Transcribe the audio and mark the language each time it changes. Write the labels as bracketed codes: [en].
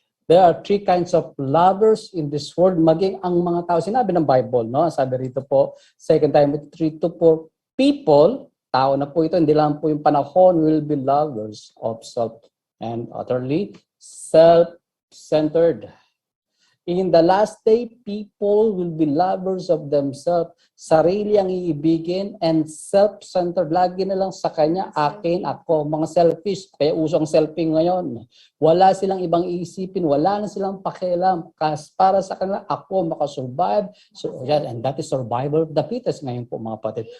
[en] There are three kinds of lovers in this world. [tl] Maging ang mga tao, sinabi ng Bible, no? Sabi rito po, 2 Timothy 3:2, people, tao na po ito, hindi lang po yung panahon, [en] will be lovers of self and utterly self-centered. In the last day, people will be lovers of themselves. [tl] Sarili ang iibigin and self-centered. Lagi na lang sa kanya, akin, ako. Mga selfish. Kaya uso ang selfie ngayon. Wala silang ibang iisipin. Wala na silang pakialam. Kasi para sa kanila, ako makasurvive. [en] So, yeah, and that is survival of the fittest [tl] ngayon po mga kapatid.